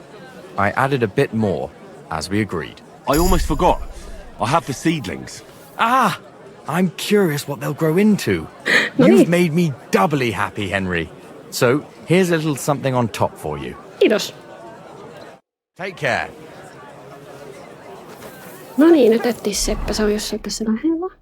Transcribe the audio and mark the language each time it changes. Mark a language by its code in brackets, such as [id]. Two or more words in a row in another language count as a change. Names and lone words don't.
[en] I added a bit more, as we agreed. I almost forgot. I have the seedlings. Ah! I'm curious what they'll grow into. You've made me doubly happy, Henry. So, here's a little something on top for you. [fi] Kiitos. [en] Take care. [fi] No niin, nyt etsiä Seppä, se on jossain tässä lähellä.